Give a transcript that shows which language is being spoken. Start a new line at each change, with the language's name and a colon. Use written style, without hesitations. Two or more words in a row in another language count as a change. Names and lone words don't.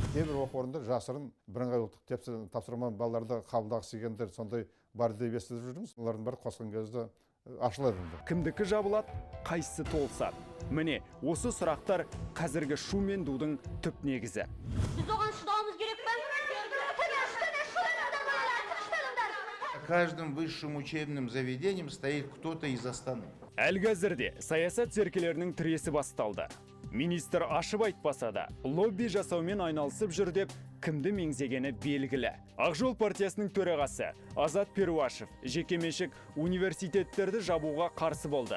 Kazakh: Кейбір оқу орында жасырын бірыңғай ұлттық тапсырма балаларды қабылдағысы келгендер сондай бар деп естіп жүрміз. Олардың бәрі қосқан кезде ашылады. Кімдікі жабылады, қайсысы толсады? Міне, осы сұрақтар қазіргі шу мен дудың түп негізі. Біз оған шыдауымыз керек пе?
Russian: В каждом высшем учебном заведении стоит кто-то из Астаны.
Kazakh: Әлгәзірде саясат зеркелерінің тіресі басталды. Министр ашып айтпаса да, лобби жасаумен айналысып жүр деп кімді меңзегені белгілі. Ақжол партиясының төрағасы Азат Перуашев жекеменшік университеттерді жабуға қарсы болды.